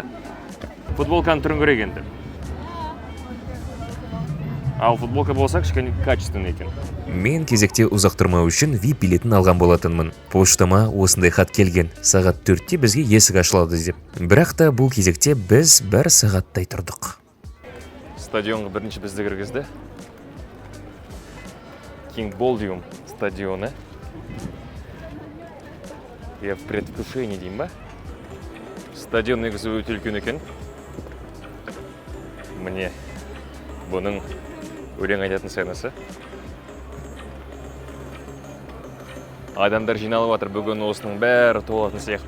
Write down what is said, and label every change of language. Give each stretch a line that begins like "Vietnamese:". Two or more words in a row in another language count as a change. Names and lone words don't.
Kazakh: Футболканың түрін көрейік енді. Ал футболка болса кішкене качественный екен. Мен кезекте ұзақ тұрмау үшін VIP билетін алған болатынмын. Поштама осындай хат келген. Сағат 4-те бізге есік ашылады деп. Бірақ та бұл кезекте біз 1 сағаттай тұрдық. Стадионға бірінші бізді кіргізді. King Boldium стадионы.
Russian: Я в предвкушении
Kazakh: деймін ба? Стадион негізі өте үлкен екен. Міне, бұның өлең айтатын сценасы. Адамдар жиналып жатыр, бүгін осының бәрі толатын сияқты.